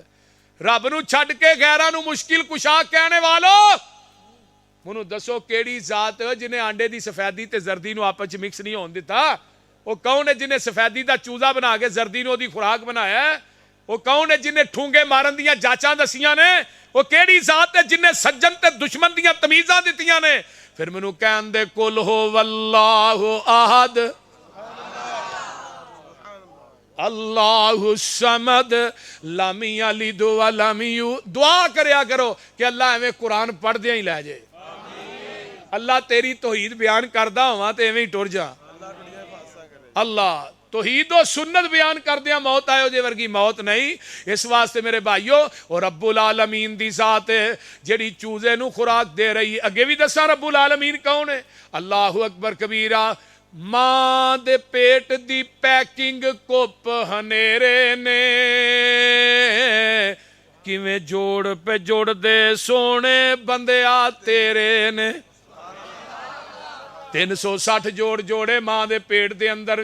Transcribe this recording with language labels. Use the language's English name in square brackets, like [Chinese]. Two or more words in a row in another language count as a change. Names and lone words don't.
[Punjabi] رب نوں چھڈ کے غیراں نوں مشکل کشا کہنے والو، مینوں دسو کیہڑی ذات جنہے آنڈے دی سفیدی تے زردی نوں آپس چ مکس نہیں ہون دتا? وہ کون ہے جنہے سفیدی دا چوزہ بنا کے زردی نوں اوہدی خوراک بنایا? وہ کون ہے جنہے ٹھونگے مارن دیاں جاچاں دسیاں نے? وہ کیہڑی ذات ہے جنہے سجن تے دشمن دیاں تمیزاں دتیاں نے? پھر مینوں کہن دے [Arabic] قل هو الله أحد الله الصمد لم يلد ولم يولد. [Punjabi] دعا کریا کرو کہ اللہ ایویں قرآن پڑھدے ہی لے جائے. اللہ تیری توحید بیان کردا ہوواں تے ایویں ہی ٹر جا. اللہ توحید اور سنت بیان کردیاں موت آیو جے ورگی موت نہیں. اس واسطے میرے بھائیو، اور [Arabic] رب العالمين [Punjabi] دی ذات جیہڑی چوزے نوں خوراک دے رہی. اگے بھی دساں [Arabic] رب العالمين [Punjabi] کون ہے? [Arabic] الله أكبر كبيرا. [Punjabi] ماں دے پیٹ دی پیکنگ کپ ہنیرے نے کِویں جوڑ پے جوڑ دے سوہنے بندیا تیرے نے. 360 جوڑ جوڑے ماں دے پیٹ دے اندر.